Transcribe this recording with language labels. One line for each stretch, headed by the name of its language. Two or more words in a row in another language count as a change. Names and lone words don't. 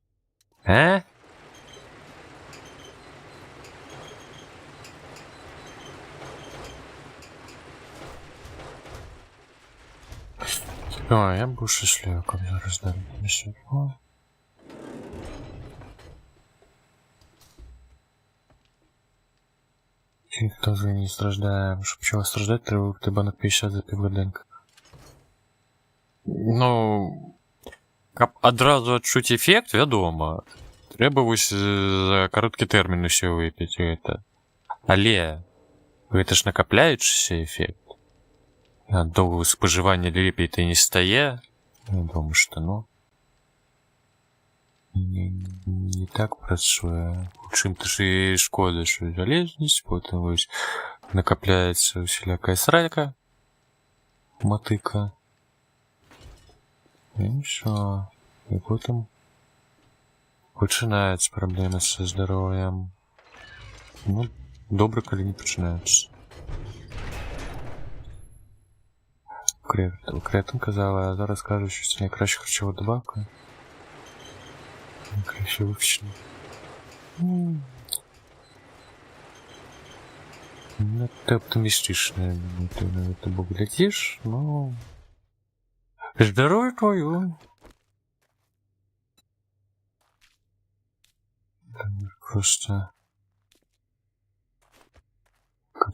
Ukrainian: О, я був щасливий, коли зараз далі. Ніхто вже не страждає. Щоб чого страждати, треба випити банок 50 за півгодинки. Ну,
Belarusian: каб адразу адчуць эфект, вядома. Трэба вось за кароткі тэрмін усё выпіць гэта. Але гэта ж накапляючыся эфект. Ад доўгага спажывання лепей ты не стае. Я думаю, што ну не так працуе. У чым-то ж і шкода, що залежнасць, потым вось накапляецца усялякая срака, матыка. І ўсё. І потым пачынаюцца праблемы са здароўем. Ну, добра, калі не пачынаюцца.
Ukrainian: Кретон казала, а зараз кажу, що це найкраща харчова добавка. Найкраще вивчення. Ну, ти оптимістичний, ти на тебе глядиш, но...
Russian: Здоровье твою. Просто... Как...